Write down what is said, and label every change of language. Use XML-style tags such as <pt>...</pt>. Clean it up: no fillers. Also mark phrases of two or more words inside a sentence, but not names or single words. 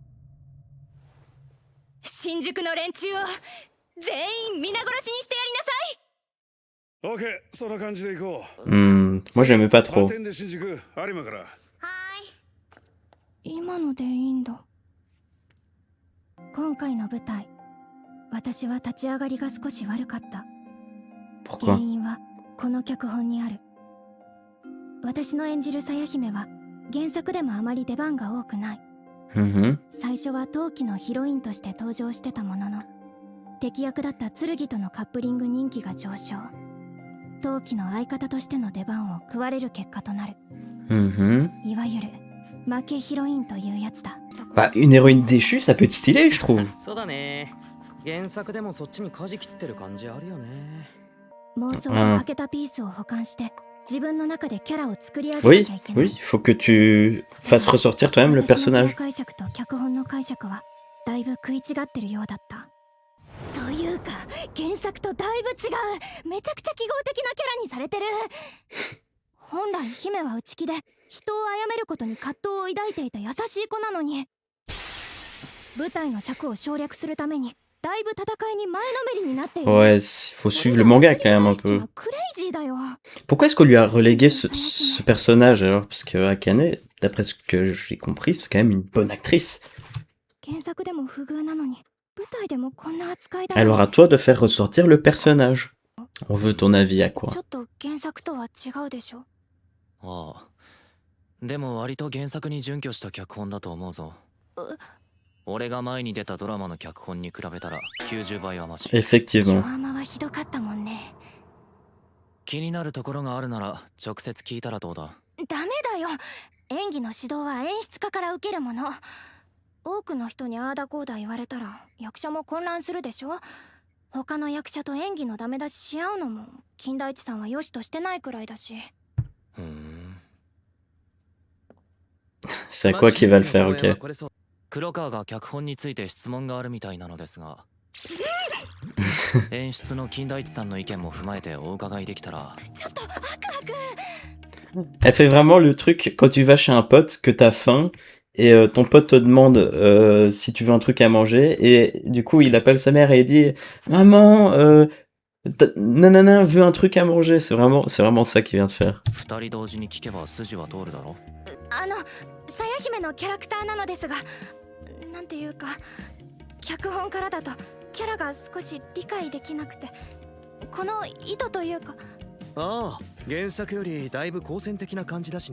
<ja>新宿の連中を全員皆殺しにしてやりなさい。オッケー、そんな感じでいこう。</ja> <fr>Moi j'aimais pas trop.</fr> <ja>発展で新宿、有馬から。今のでいいんだ。今回の舞台、私は立ち上がりが少し悪かった。原</ja> <fr>Pourquoi?</fr> <ja>因はこの脚本にある。私の演じるさや姫は原作でもあまり出番が多くない。最初は陶器のヒロインとして登場してたものの、敵役だった剣とのカップリング人気が上昇。陶器の相方としての出番を食われる結果となる。いわゆる負けヒロインというやつだ。</ja> <fr>Bah, une héroïne déchue, ça peut être stylé, je trouve.</fr> <ja>そうだね。原作でもそっちに舵切ってる感じあるよね。妄想に欠けたピースを保管して自分の中でキャラを作り上げな</ja> <fr>Oui,</fr> <ja>きゃいけない。</ja> <fr>oui, faut que tu fasses ressortir toi-même le</fr> <ja>私の</ja> <fr>personnage.</fr> <ja>解釈と脚本の解釈はだいぶ食い違ってるようだった。というか原作とだいぶ違う。めちゃくちゃ記号的なキャラにされてる。本来姫は内気で人を殺めることに葛藤を抱いていた優しい子なのに、舞台の尺を省略するためにだいぶ戦いに前のめりになっている。</ja> <fr>Ouais, faut suivre le manga quand même un peu.</fr> <ja>クレイジーだよ。</ja> <fr>Pourquoi est-ce qu'on lui a relégué ce personnage alors? Parce que Akane, d'après ce que j'ai compris, c'est quand même une bonne actrice.</fr> <ja>原作でも不遇なのに舞台でもこんな扱いだ。</ja> <fr>Alors à toi de faire ressortir le personnage. On veut ton avis à</fr> <ja>ち</ja> <fr>quoi?</fr> <ja>ょっと原作とは違うでしょ。ああ。でも割と原作に準拠した脚本だと思うぞ。俺が前に出たドラマの脚本に比べたら90倍はマシ。</ja> <fr>Effectivement.</fr> <ja>弱まはひどかったもんね。気になるところがあるなら直接聞いたらどうだ？ダメだよ。演技の指導は演出家から受けるもの。多くの人にああだこうだ言われたら役者も混乱するでしょ。他の役者と演技のダメ出しし合うのも金田一さんは良しとしてないくらいだし。</ja> <fr>C'est à quoi qu'il va le faire, ok.</fr> <ja>黒川が脚本について質問があるみたいなのですが演出の金田一さんの意見も踏まえてお伺いできたら。ちょっとアクア君。</ja> <fr>Elle fait vraiment le truc quand tu vas chez un pote, que t'as faim, et ton pote te demande si tu veux un truc à manger, et du coup il appelle sa mère et il dit « Maman, nanana veut un truc à manger », c'est vraiment ça qu'il vient de faire.</fr> <ja>二人同時に聞けば筋は通るだろ。さや姫のキャラクターなのですが、なんていうか脚本からだとキャラが少し理解できなくて、この意図というか。ああ、原作よりだいぶ好戦的な感じだしね。</ja>